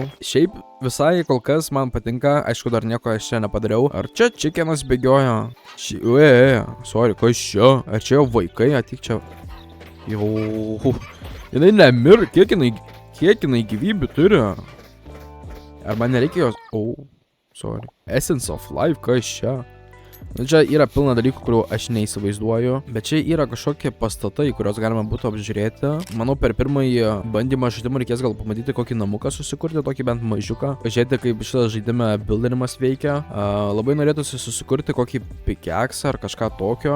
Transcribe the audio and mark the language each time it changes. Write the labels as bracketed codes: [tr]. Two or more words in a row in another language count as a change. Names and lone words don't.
[lt] Šiaip visai kol kas man patinka, aišku, dar nieko aš čia nepadariau. Ar čia čikenas bėgioja? Sorry, kas čia? Ar čia jau vaikai, atik čia? Jau... Jinai nemir, kiek jinai gyvybių turi? Ar man nereikia jos... Sorry. Essence of Life, kas čia? Čia yra pilna dalykų, kurių aš neįsivaizduoju, bet čia yra kažkokie pastatai, kuriuos galima būtų apžiūrėti. Manau, per pirmąjį bandymą žaidimą reikės gal pamatyti kokį namuką susikurti, tokį bent mažiuką. Pažiūrėti, kaip šitas žaidime builderimas veikia. Labai norėtųsi susikurti kokį pickaxe ar kažką tokio.